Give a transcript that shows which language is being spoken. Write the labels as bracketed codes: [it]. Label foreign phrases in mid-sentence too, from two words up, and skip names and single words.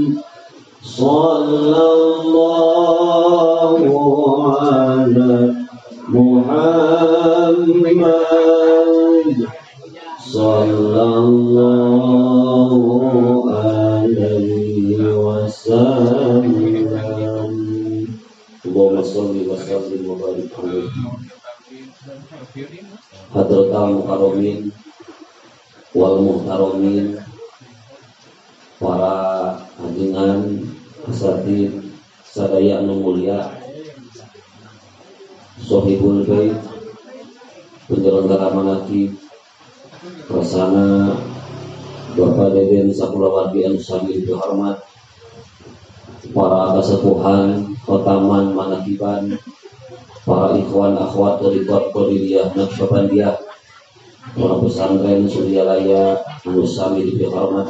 [ar] صلى الله على محمد صلى الله عليه وسلم. اللهم صل وسلم وبارك عليه. حضرات المكرمين والمحترمين, [su] para ajengan asatid sadaya anu mulia, [ar] صاحب البيت, [su] penyelenggara manaqib, Rasana Bapak Deden Sakulawati anu sami dihormat, para kasepuhan Khotaman Manaqiban, para ikhwan akhwat thariqat Qadiriyah Naqsyabandiyah, para pesantren Suryalaya anu sami dihormat.